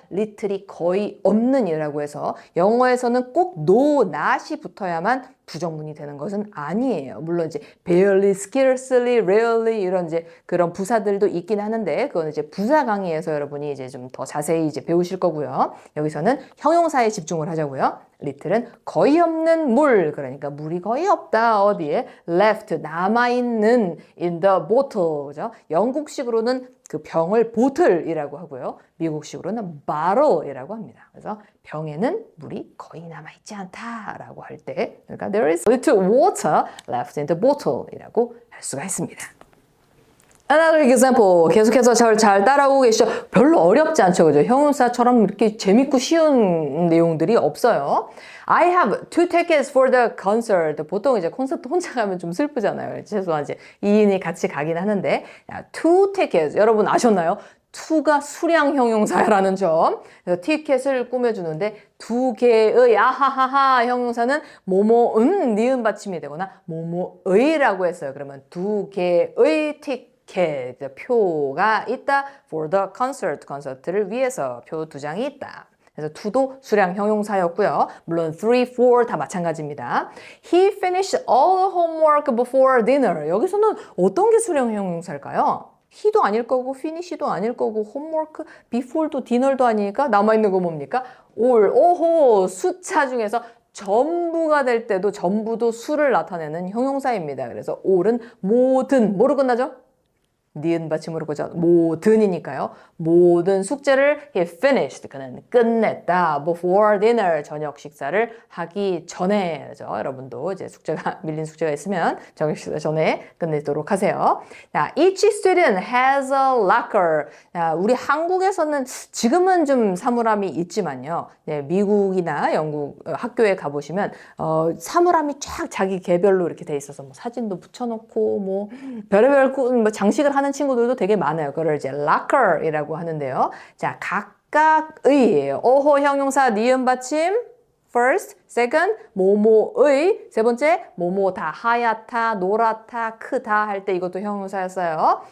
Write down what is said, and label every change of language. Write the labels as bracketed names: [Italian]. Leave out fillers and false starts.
[Korean] little이 거의 없는 이라고 해서 영어에서는 꼭 no, not이 붙어야만 부정문이 되는 것은 아니에요. 물론 이제 barely, scarcely, rarely 이런 이제 그런 부사들도 있긴 하는데 그건 이제 부사 강의에서 여러분이 이제 좀 더 자세히 이제 배우실 거고요. 여기서는 형용사에 집중을 하자고요. little은 거의 없는 물, 그러니까 물이 거의 없다. 어디에? left, 남아있는 [English] in the bottle, [Korean] 그죠? 영국식으로는 그 병을 bottle이라고 하고요. 미국식으로는 bottle이라고 합니다. 그래서 병에는 물이 거의 남아있지 않다라고 할 때, 그러니까 [English] there is little water left in the bottle [Korean] 이라고 할 수가 있습니다. [English] Another example. [Korean] 계속해서 잘 따라오고 계시죠? 별로 어렵지 않죠, 그죠? 형용사처럼 이렇게 재밌고 쉬운 내용들이 없어요. [English] I have 2 tickets for the concert. [Korean] 보통 이제 콘서트 혼자 가면 좀 슬프잖아요. 최소한 이제 2인이 같이 가긴 하는데, 2 tickets. 여러분 아셨나요? 2가 수량 형용사라는 점. 그래서 티켓을 꾸며주는데 두 개의 아하하하 형용사는 뭐뭐은 니은 받침이 되거나 뭐뭐의라고 했어요. 그러면 두 개의 티켓. 표가 있다. [English] For the concert. [Korean] 콘서트를 위해서 표 2장이 있다. 그래서 to도 수량 형용사였고요. 물론 3, 4 다 마찬가지입니다. [English] He finished all the homework before dinner. [Korean] 여기서는 어떤 게 수량 형용사일까요? he도 아닐 거고 finish도 아닐 거고 homework, before도 dinner도 아니니까 남아있는 거 뭡니까? all, 오호, 숫자 중에서 전부가 될 때도 전부도 수를 나타내는 형용사입니다. 그래서 all은 모든, 뭐로 끝나죠? 니은 받침으로 보죠. 모든이니까요. 모든 숙제를 [English] he finished. [Korean] 그는 끝냈다. [English] Before dinner. [Korean] 저녁 식사를 하기 전에. 그죠? 여러분도 이제 밀린 숙제가 있으면 저녁 식사 전에 끝내도록 하세요. 자, [English] each student has a locker. [Korean] 자, 우리 한국에서는 지금은 좀 사물함이 있지만요. 네, 미국이나 영국 학교에 가보시면 사물함이 쫙 자기 개별로 이렇게 돼 있어서 뭐 사진도 붙여놓고 뭐 별의별 뭐 장식을 하는 친구들도 되게 많아요. 그걸 이제 locker이라고 하는데요. 자, 각각의 어호 형용사 니은 받침 first, second, 뭐뭐의 세 번째, 뭐뭐다, 하얗다, 노랗다, 크다 할 때 이것도 형용사였어요.